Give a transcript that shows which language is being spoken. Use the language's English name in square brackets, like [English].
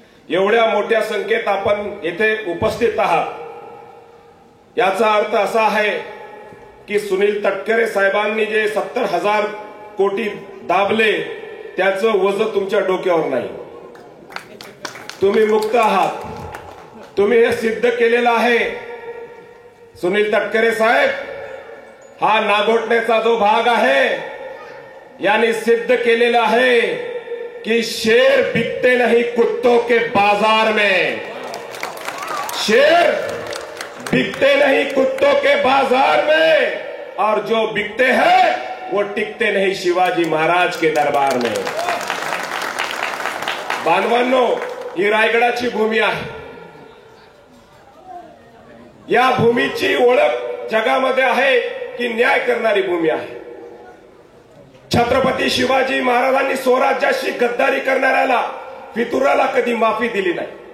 [Marathi] एवढ्या मोठ्या संख्येत आपण येथे उपस्थित आहात याचा अर्थ असा आहे की सुनील तटकरे साहेबांनी जे 70,000 कोटी दाबले त्याचं वज तुमच्या डोक्यावर नाही। तुम्ही मुक्त आहात, तुम्ही हे सिद्ध केलेलं आहे। सुनील तटकरे साहेब हा नागोठण्याचा जो भाग आहे याने सिद्ध केलेला आहे कि [Hindi] शेर बिकते नहीं कुत्तों के बाजार में, शेर बिकते नहीं कुत्तों के बाजार में, और जो बिकते हैं वो टिकते नहीं शिवाजी महाराज के दरबार में। [Marathi] बांधवांनो, ही रायगडाची भूमी आहे। या भूमीची ओळख जगामध्ये आहे की न्याय करणारी भूमी आहे। छत्रपती शिवाजी महाराजांनी स्वराज्याशी गद्दारी करणाऱ्याला, फितुराला कधी माफी दिली नाही।